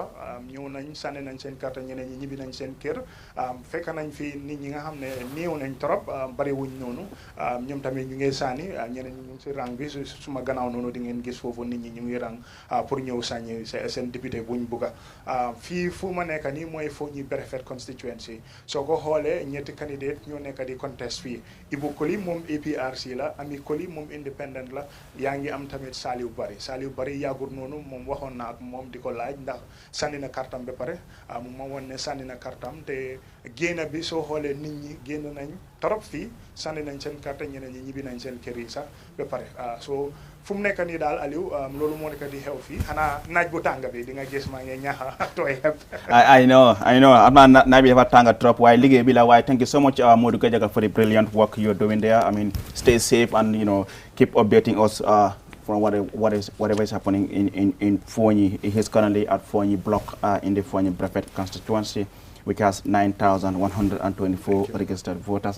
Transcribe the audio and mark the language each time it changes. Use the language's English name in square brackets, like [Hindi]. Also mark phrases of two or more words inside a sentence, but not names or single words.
[Wolof] ñëw nañ sànni nañ seen carte ñeneen ñi ñibbi nañ seen kër fekk nañ fi nit ñi nga xam ne néew nañ trop bari wuñ noonu ñoom tamit ñu ngi sànni ñeneen ñi ñu ngi si rang bi suma gannaaw noonu di ngeen gis foofu nit ñi ñu ngi rang pour ñëw sànni seen député buñ bugga fii fu ma nekk nii mooy Fonyi berefet constituency soo ko xoolee ñetti candidate ñoo nekk di contest fii Ibou Koli moom APRC la Ami Koli moom independent la yaa ngi am tamit Saliou Barry yàggul noonu moom waxoon na ak moom di ko laaj ndax sànni na kartam ba pare mu ma woon ne sànni na kartam te génn bi soo xoolee nit ñi génn nañ trop fii sànni nañ seen carte ñeneen ñi ñibbi nañ seen kër yi sax ba pare so fu mu nekk nii daal Aliou loolu moo nekk di xew fii xanaa naaj bu tàng bi di nga gis maa ngi ñaxa tooy xepp. [English] I know [Wolof] am naa naaj bi dafa tàng trop waaye liggéey bi la waaye [English] thank you so much Modou Gajaga for the brilliant work you're doing there. I mean stay safe and keep updating us from whatever is happening in Fonyi. He's currently at Fonyi block in the Fonyi Brevet constituency, which has 9,124 registered voters.